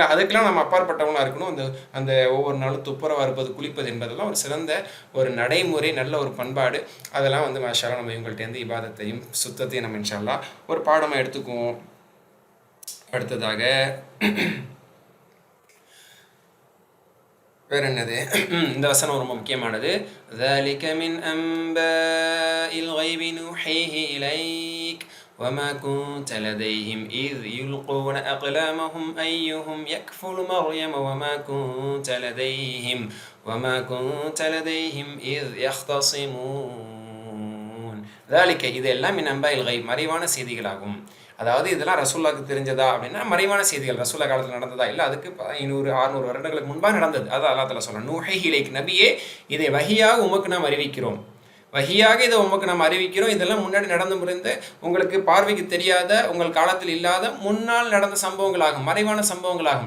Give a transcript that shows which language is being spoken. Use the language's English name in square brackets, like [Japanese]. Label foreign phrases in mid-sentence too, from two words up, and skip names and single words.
[Tamil] அதுக்கெல்லாம் நம்ம அப்பாற்பட்டவங்களாக இருக்கணும். அந்த ஒவ்வொரு நாளும் துப்புரவாக இருப்பது, குளிப்பது என்பதெல்லாம் ஒரு சிறந்த ஒரு நடைமுறை, நல்ல ஒரு பண்பாடு. அதெல்லாம் வந்து [Arabic] ما شاء الله [Tamil] நம்ம இவங்கள்ட்டேருந்து இபாதத்தையும் சுத்தத்தையும் நம்ம [Arabic] إن شاء الله [Tamil] ஒரு பாடமாக எடுத்துக்குவோம். அடுத்ததாக வேற என்னது, இந்த வசனம் ரொம்ப முக்கியமானது. [Arabic] ذَلِكَ مِنْ أَنْبَاءِ الْغَيْبِ نُوحِيهِ إِلَيْكَ وَمَا كُنْتَ لَدَيْهِمْ إِذْ يُلْقُونَ أَقْلَامَهُمْ أَيُّهُمْ يَكْفُلُ مَرْيَمَ وَمَا كُنْتَ لَدَيْهِمْ إِذْ يَخْتَصِمُونَ. [Tamil] ذَلِكَ இதெல்லாம் [Arabic] من أنباء الغيب, [Tamil] மறைவான செய்திகளாகும். அதாவது இதெல்லாம் ரசூலுல்லாஹ்க்கு தெரிஞ்சதா அப்படின்னா மறைவான செய்திகள். ரசூலுல்லாஹ் காலத்தில் நடந்ததா இல்லை, அதுக்கு 500-600 வருடங்களுக்கு முன்பாக நடந்தது. அதான் [Arabic] الله تعالى [Tamil] சொல்றான், [Arabic] نوحي إليك, [Tamil] நபியே இதை வஹியாக உமக்கு நாம் அறிவிக்கிறோம், வஹியாக இதை உமக்கு நாம் அறிவிக்கிறோம். இதெல்லாம் முன்னாடி நடந்து முடிந்த, உங்களுக்கு பார்வைக்கு தெரியாத, உங்கள் காலத்தில் இல்லாத, முன்னால் நடந்த சம்பவங்களாகும், மறைவான சம்பவங்களாகும்.